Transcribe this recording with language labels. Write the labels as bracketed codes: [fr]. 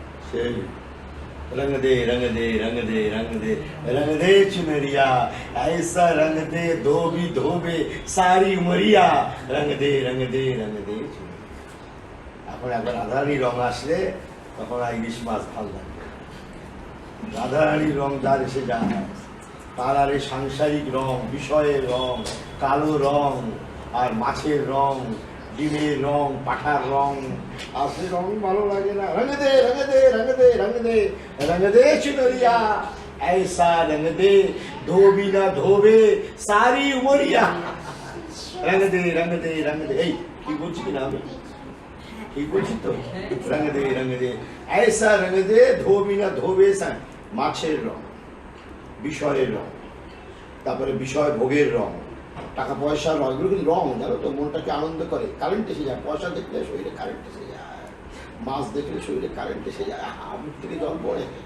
[hi] সেই रंग दे रंग दे रंग दे रंग दे रंग दे चुनरिया ऐसा रंग दे धोबे सारी उमरिया रंग दे चुनरिया। [bn] এখন একবার রাধারানী রং আসলে তখন আর ইলিশ মাছ ভালো লাগবে। রাধারানী রং যার এসে যায় তার আর এই সাংসারিক রং, বিষয়ের রং, কালো রং আর মাছের রং, ডিমের রং, পাঠার রং, আর সে রং ভালো লাগে না। [hi] রঙ দে রঙ দে রঙ দে রঙ দে রঙ দে চুনরিয়া ऐसा रंग दे धोबी ना धोबे सारी उमरिया रंग दे रंग दे रंग दे। [bn] এই কি বলছি কিনা আমি ঠিক বলছি তো? [hi] রঙ দে ऐसा रंग दे धोबी ना धोबे [bn] মাছের রং, বিষয়ের রং, তারপরে বিষয় ভোগের রং, টাকা পয়সার রং, এগুলো কিন্তু রং জানো তো, মনটাকে আনন্দ করে। কারেন্ট এসে যায়, পয়সা দেখলে শরীরে কারেন্ট এসে যায়, মাছ দেখলে শরীরে কারেন্ট এসে যায়, মুখ থেকে জল পড়ে।